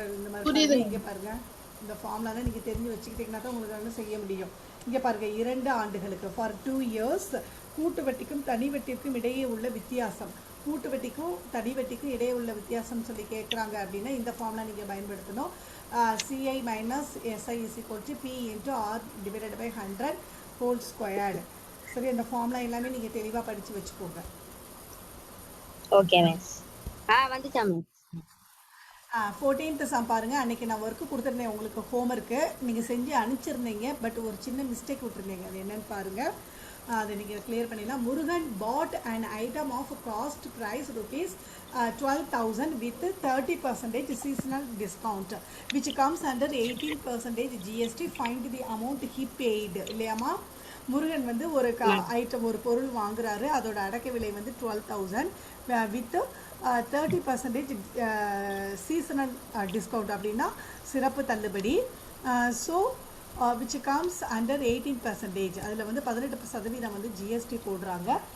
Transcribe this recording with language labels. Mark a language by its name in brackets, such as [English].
[Tamil] இந்த மாதிரி இங்கே பாருங்க, இந்த ஃபார்முலா தான் நீங்கள் தெரிஞ்சு வச்சுக்கிட்டீங்கன்னா தான் உங்களுக்கு வந்து செய்ய முடியும். இங்கே பாருங்க, 2 ஆண்டுகளுக்கு ஃபார் 2 இயர்ஸ் கூட்டு வட்டிக்கும் தனி வட்டிக்கும் இடையே உள்ள வித்தியாசம், கூட்டு வட்டிக்கும் தனி வட்டிக்கும் இடையே உள்ள வித்தியாசம் சொல்லி கேட்குறாங்க அப்படின்னா இந்த ஃபார்முலா நீங்கள் பயன்படுத்தணும். [English] CI minus SI is equal to P into R divided by 100 whole squared. [Tamil] சரி, அந்த ஃபார்முலா எல்லாமே நீங்கள் தெளிவாக படித்து வச்சுக்கோங்க. Okay miss. வந்துச்சா மிஸ்? 14th சம் பாருங்கள். அன்றைக்கி நான் ஒர்க்கு கொடுத்துருந்தேன் உங்களுக்கு, ஹோம்ஒர்க்கு நீங்கள் செஞ்சு அனுப்பிச்சிருந்தீங்க. பட் ஒரு சின்ன மிஸ்டேக் விட்டுருந்தீங்க, அது என்னென்னு பாருங்கள். அதை நீங்கள் கிளியர் பண்ணிடலாம். [English] Murugan bought and item of cost price rupees 12,000 with 30% seasonal discount which comes under 18% GST. Find the amount he paid. [Tamil] இல்லையாம்மா, முருகன் வந்து ஒரு ஐட்டம், ஒரு பொருள் வாங்குறாரு, அதோட அடக்க விலை வந்து 12,000 வித் 30% சீசனல் டிஸ்கவுண்ட் அப்படின்னா சிறப்பு தள்ளுபடி. So [English] which comes under 18%. [Tamil] அதில் வந்து 18% வந்து ஜிஎஸ்டி போடுறாங்க.